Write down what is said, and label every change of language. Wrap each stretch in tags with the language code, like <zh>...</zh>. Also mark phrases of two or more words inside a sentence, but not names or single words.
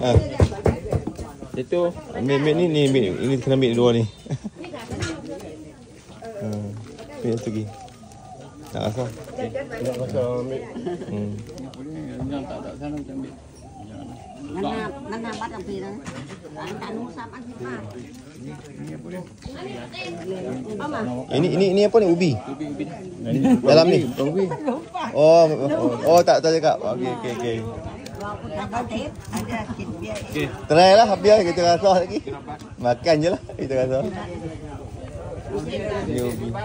<ms>Itu. Ambil ni ini kena ambil dua ni. Ni tu lagi. Tak rasa. Tak rasa ambil. Yang tak ada sana macam ambil.</ms> <vi>Nana bắt làm gì đấy? Anh nuôi sao ăn thịt mà?</vi> <ms>Ini apa ni? Ubi. Ubi. Dalam ni. Ubi. Oh tak cakap. Okey. Okey. Try lah biar kita rasa lagi. Makan je lah kita rasa. Ni ubi.</ms>